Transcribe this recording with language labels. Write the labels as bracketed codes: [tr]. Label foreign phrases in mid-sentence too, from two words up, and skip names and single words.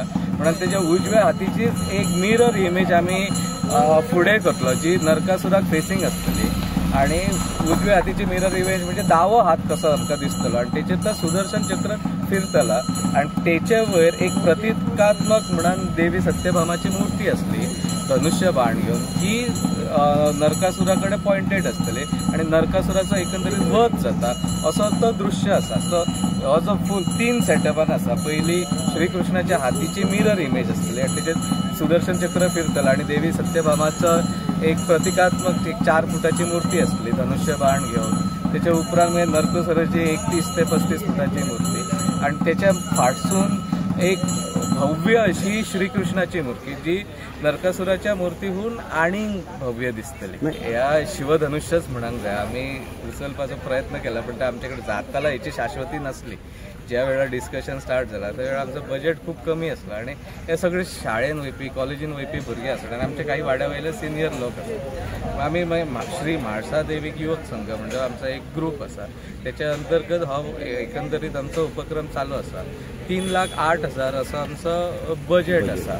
[kok] म्हणून त्याच्या उजव्या हातीचीच एक [en] mirror image [kok] आम्ही फुडें करतलो जी नरकासुराक फेसिंग आसतली आणि उजव्या हातीची [en] mirror image [kok] म्हणजे दावो हात कसो आमकां दिसतलो आणि तेचेर तो सुदर्शन चक्र फिरतला आणि तेचे वयर एक प्रतिकात्मक म्हणून देवी सत्यभामाची मूर्ती असली धनुष्य बाण घेऊन ही नरकासुराकडे पॉइंटेड असतले आणि नरकासुराचो एकंदरीत वध जाता असो तो दृश्य आसा. सो हो जो फूल 3 सेटअपान आसा. पयली श्रीकृष्णाच्या हातीची [en] mirror image [kok] आसतली आणि तेचेर सुदर्शन चक्र फिरतला आणि देवी सत्यभामाचं एक प्रतिकात्मक एक 4 फुटाची मूर्ती असली धनुष्य बाण घेऊन. त्याच्या उपरांत मागीर नरकासुराची 31 ते 35 फुटाची मूर्ती आणि त्याच्या फाटसून एक भव्य अशी श्रीकृष्णाची मूर्ती जी नरकासुराच्या मूर्तीहून आणि भव्य दिसतली. ह्या शिवधनुष्यच म्हणूंक जाय. आम्ही उचलपाचो प्रयत्न केला पण ते आमच्याकडे जाताला याची शाश्वती नसली. ज्या वेळा [en] discussion start [kok] झाला त्या वेळा आमचं बजेट खूप कमी असलं आणि हे सगळे शाळेन वयपी कॉलेजीन वयपी भुरगे आसतात आणि आमचे काही वाड्या वयले सिनियर लोक आसात. आम्ही श्री म्हाळसा देवीक युवक संघ म्हणजे आमचा एक ग्रुप आसा त्याच्या अंतर्गत हो एकंदरीत आमचो उपक्रम चालू आसा. 3,08,000 असो आमचो बजेट आसा.